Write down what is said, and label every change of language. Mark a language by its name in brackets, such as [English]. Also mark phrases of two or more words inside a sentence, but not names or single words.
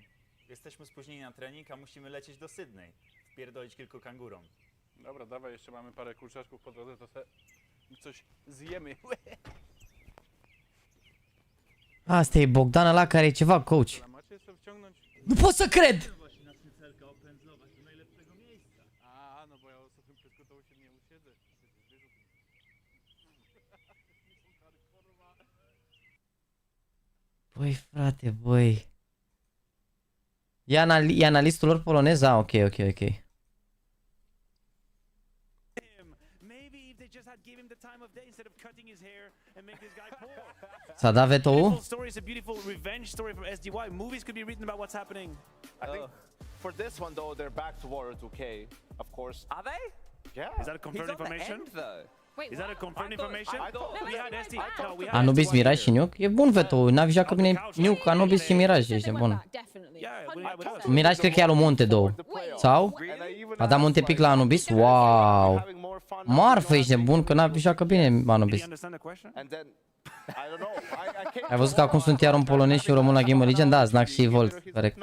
[Polish] Jesteśmy spóźnieni na trening, a musimy lecieć do Sydney. Wpierdolić kilku kangurom. Dobra, dawaj, jeszcze mamy parę kurczaczków po drodze, to coś zjemy. [Romanian] Asta e Bogdan ăla care e ceva coach. Nu pot să cred! Băi, frate, băi. E analistul lor polonez? Ah, ok. S-a dat veto-ul? [English] For this one though, they're back to Warrior 2K, of course. Are they? Yeah. Is that a confirmed information? Wait, is that a confirmed information? We had SD. No, we had [Romanian] Anubis, Mirage și Nuke? E bun veto-ul, NaVi joacă bine Nuke, Anubis și Mirage, ești bun. Mirage cred că e al lui Monte 2. Sau? A dat Monte pic la Anubis? Wow! Marfă, ești bun că NaVi joacă bine Anubis. Ai văzut că acum sunt iar un polonez și un român la Game of Legends?